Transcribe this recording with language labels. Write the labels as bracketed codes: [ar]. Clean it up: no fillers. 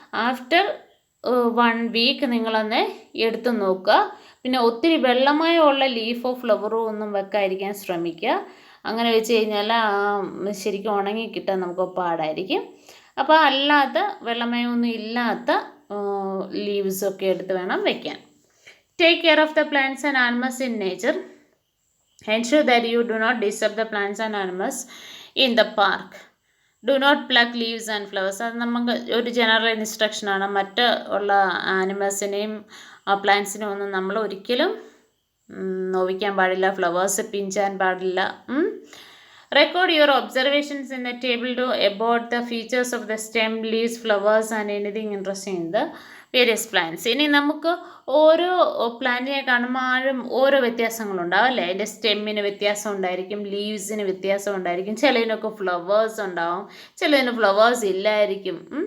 [en] after 1 week [ml] നിങ്ങളൊന്ന് എടുത്ത് നോക്കുക. പിന്നെ ഒത്തിരി വെള്ളമയമുള്ള ലീഫോ ഫ്ലവറോ ഒന്നും വെക്കാതിരിക്കാൻ ശ്രമിക്കുക. അങ്ങനെ വെച്ച് കഴിഞ്ഞാൽ ശരിക്കും ഉണങ്ങി കിട്ടാൻ നമുക്ക് പാടായിരിക്കും. അപ്പോൾ അല്ലാത്ത വെള്ളമയമൊന്നും ഇല്ലാത്ത ലീവ്സൊക്കെ എടുത്ത് വേണം വയ്ക്കാൻ. [en] Take care of the plants and animals in nature. Ensure that you do not disturb the plants and animals in the park. Do not pluck leaves and flowers. [ml] അത് നമുക്ക് ഒരു ജനറൽ ഇൻസ്ട്രക്ഷനാണ്. മറ്റ് ഉള്ള ആനിമൽസിനെയും പ്ലാന്റ്സിനെയും ഒന്നും നമ്മൾ ഒരിക്കലും നോവിക്കാൻ പാടില്ല. ഫ്ലവേഴ്സ് പിഞ്ചാൻ പാടില്ല. [en] Record your observations in the table to about the features of the stem, leaves, flowers and anything interesting in the various plants. [ml] ഇനി നമുക്ക് ഓരോ പ്ലാന്റിനെ കാണുമ്പോഴും ഓരോ വ്യത്യാസങ്ങളുണ്ടാവും അല്ലേ. അതിൻ്റെ സ്റ്റെമ്മിന് വ്യത്യാസം ഉണ്ടായിരിക്കും, ലീവ്സിന് വ്യത്യാസം ഉണ്ടായിരിക്കും, ചിലതിനൊക്കെ ഫ്ലവേഴ്സ് ഉണ്ടാവും, ചിലതിന് ഫ്ലവേഴ്സ് ഇല്ലായിരിക്കും.